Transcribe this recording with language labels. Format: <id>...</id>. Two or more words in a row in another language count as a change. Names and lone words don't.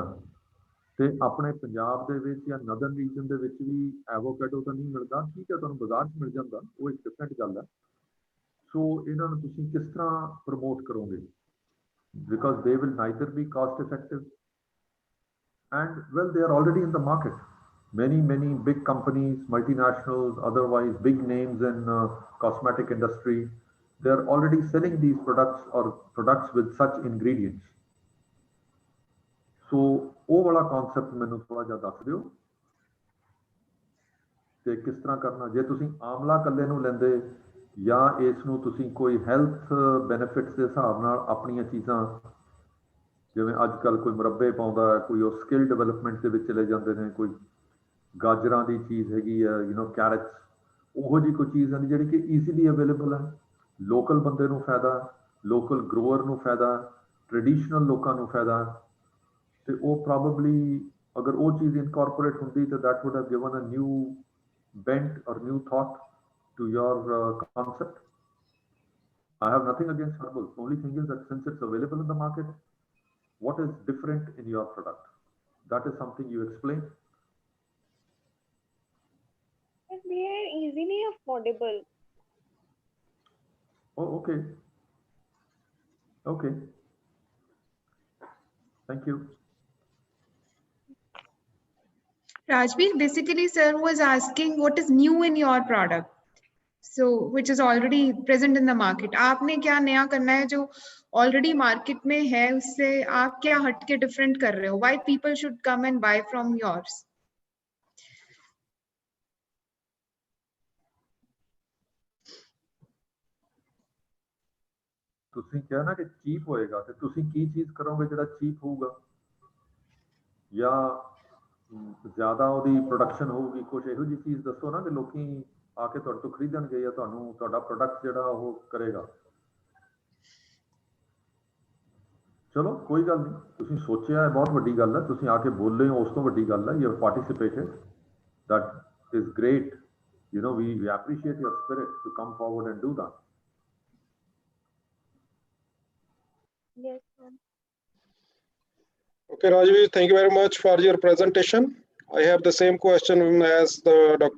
<pa>ਤੇ ਆਪਣੇ ਪੰਜਾਬ ਦੇ ਵਿੱਚ ਜਾਂ</pa> <en>northern region</en> <pa>ਦੇ ਵਿੱਚ ਵੀ ਐਵੋਕੈਡੋ ਤਾਂ ਨਹੀਂ ਮਿਲਦਾ, ਠੀਕ ਹੈ, ਤੁਹਾਨੂੰ ਬਾਜ਼ਾਰ 'ਚ ਮਿਲ ਜਾਂਦਾ, ਉਹ ਇੱਕ ਡਿਫਰੈਂਟ ਗੱਲ ਹੈ। ਸੋ ਇਹਨਾਂ ਨੂੰ ਤੁਸੀਂ ਕਿਸ ਤਰ੍ਹਾਂ ਪ੍ਰਮੋਟ ਕਰੋਗੇ?</pa> <en>because they will neither be cost effective and well they are already in the market. Many big companies, multinationals, otherwise big names in cosmetic industry, they are already selling these products or products with such ingredients.</en> <pa>So ਉਹ ਵਾਲਾ concept ਮੈਨੂੰ ਥੋੜਾ ਜਿਹਾ ਦੱਸ ਦਿਓ ਤੇ ਕਿਸ ਤਰ੍ਹਾਂ ਕਰਨਾ। ਜੇ ਤੁਸੀਂ ਆਮਲਾ ਕੱਲੇ ਨੂੰ ਲੈਂਦੇ ਜਾਂ ਇਸ ਨੂੰ ਤੁਸੀਂ ਕੋਈ</pa> <en>health benefits</en> <pa>ਦੇ ਹਿਸਾਬ ਨਾਲ ਆਪਣੀਆਂ ਚੀਜ਼ਾਂ, ਜਿਵੇਂ ਅੱਜ ਕੱਲ ਕੋਈ ਮੁਰੱਬੇ ਪਾਉਂਦਾ, ਕੋਈ ਉਹ</pa> <en>skill development</en> <pa>ਦੇ ਵਿੱਚ ਚਲੇ ਜਾਂਦੇ ਨੇ, ਕੋਈ ਗਾਜਰਾਂ ਦੀ ਚੀਜ਼ ਹੈਗੀ ਆ, ਕੈਰਟਸ, ਉਹੋ ਜਿਹੀ ਕੋਈ ਚੀਜ਼ ਹੈ ਜਿਹੜੀ ਕਿ</pa> <en>easily available</en> <pa>ਹੈ, ਲੋਕਲ ਬੰਦੇ ਨੂੰ ਫਾਇਦਾ,</pa> <en>local grower</en> <pa>ਨੂੰ ਫਾਇਦਾ, ਟ੍ਰੈਡੀਸ਼ਨਲ ਲੋਕਾਂ ਨੂੰ ਫਾਇਦਾ। ਤੇ ਉਹ ਪ੍ਰੋਬਬਲੀ ਅਗਰ ਉਹ ਚੀਜ਼ ਇਨਕੋਰਪੋਰੇਟ ਹੁੰਦੀ ਤਾਂ</pa> <en>that would have given a new bent or new thought to your concept. I have nothing against herbal. The only thing is that since it's available in the market, what is different in your product? That is something you explain. They are easily affordable. Oh, okay. Okay. Thank you. Rajbir, basically, sir was asking what is new in your product, so which is already present in the market.</en> <hi>आपने क्या नया करना है जो</hi> <en>already market</en> <hi>में है, उससे आप क्या हटके different कर रहे हो?</hi> <en>Why people should come and buy from yours?</en> <pa>ਤੁਸੀਂ ਕਿਹਾ ਨਾ ਕਿ ਚੀਪ ਹੋਏਗਾ, ਤੇ ਤੁਸੀਂ ਕੀ ਚੀਜ਼ ਕਰੋਗੇ ਜਿਹੜਾ ਚੀਪ ਹੋਊਗਾ ਜਾਂ ਜ਼ਿਆਦਾ ਉਹਦੀ ਪ੍ਰੋਡਕਸ਼ਨ ਹੋਊਗੀ? ਕੁਝ ਇਹੋ ਜਿਹੀ ਚੀਜ਼ ਦੱਸੋ ਨਾ ਕਿ ਲੋਕੀ ਆ ਕੇ ਤੁਹਾਡੇ ਤੋਂ ਖਰੀਦਣਗੇ ਜਾਂ ਤੁਹਾਨੂੰ ਤੁਹਾਡਾ ਪ੍ਰੋਡਕਟ ਜਿਹੜਾ ਉਹ ਕਰੇਗਾ। ਚਲੋ ਕੋਈ ਗੱਲ ਨਹੀਂ, ਤੁਸੀਂ ਸੋਚਿਆ ਹੈ, ਬਹੁਤ ਵੱਡੀ ਗੱਲ ਹੈ, ਤੁਸੀਂ ਆ ਕੇ ਬੋਲੇ ਹੋ, ਉਸ ਤੋਂ ਵੱਡੀ ਗੱਲ ਹੈ।</pa> <en>you have participated, that is great. We appreciate your spirit to come forward and do that. Yes, sir. Okay, Rajveer, thank you very much for your presentation. I have the same question as the Dr.</en>